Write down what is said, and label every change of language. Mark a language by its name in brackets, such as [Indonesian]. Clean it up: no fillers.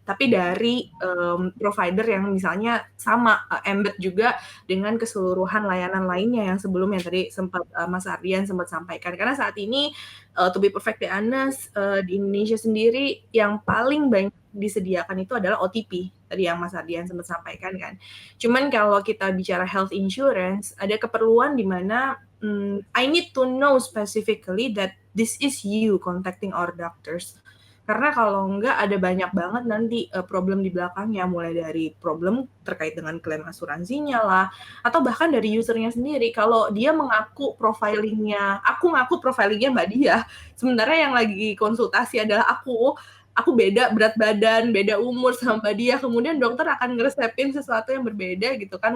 [Indonesian] Tapi dari provider yang misalnya sama embed juga dengan keseluruhan layanan lainnya yang sebelumnya tadi sempat Mas Ardian sempat sampaikan. Karena saat ini [English] to be perfectly honest [Indonesian] di Indonesia sendiri yang paling banyak disediakan itu adalah OTP tadi yang Mas Ardian sempat sampaikan kan. Cuman kalau kita bicara [English] health insurance [Indonesian] ada keperluan di mana [English] I need to know specifically that this is you contacting our doctors. [Indonesian] Karena kalau enggak ada banyak banget nanti problem di belakangnya, mulai dari problem terkait dengan klaim asuransinya lah, atau bahkan dari usernya sendiri. Kalau dia mengaku profilingnya, aku ngaku profilingnya Mbak Diah, sementara yang lagi konsultasi adalah aku beda berat badan, beda umur sama Mbak Diah, kemudian dokter akan ngeresepin sesuatu yang berbeda gitu kan.